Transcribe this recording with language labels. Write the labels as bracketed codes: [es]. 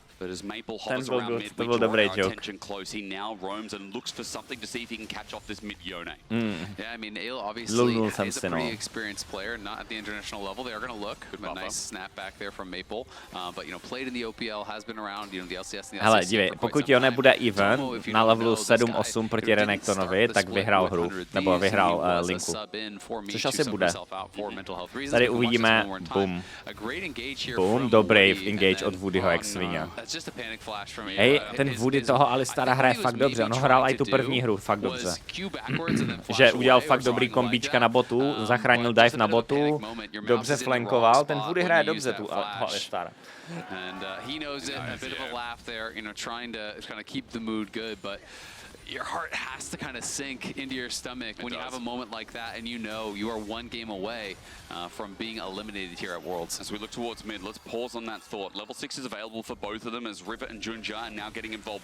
[en] But as Maple hovers around mid, we draw our attention close. He now roams and looks for something to see if he can catch off this mid Yone. Yeah, I mean, Ayla obviously is a pretty experienced player, not at the international level. They are going to look. A nice snap back there from Maple. But, you know, played in the OPL, has been around, you know, the LCS and the LCS. [cs] Hele, dívej, pokud jo nebude event na levelu 7-8 proti Renektonovi, tak vyhrál hru, nebo vyhrál linku. Což asi bude. Tady uvidíme, boom. Boom, dobrý engage od Woodyho jak svině. Hej, ten Woody toho Alistara hraje fakt dobře, on hrál i tu první hru fakt dobře. Že udělal fakt dobrý kombíčka na botu, zachránil dive na botu, dobře flankoval, ten Woody hraje dobře tu Alistara. [en] And he knows it, a bit of a laugh there, you know, trying to keep the mood good, but your heart has to kind of sink into your stomach when you have a moment like that and you know you are one game away from being eliminated here at Worlds. As we look towards mid, let's pause on that thought. Level 6 is available for both of them as River and Junja are now getting involved.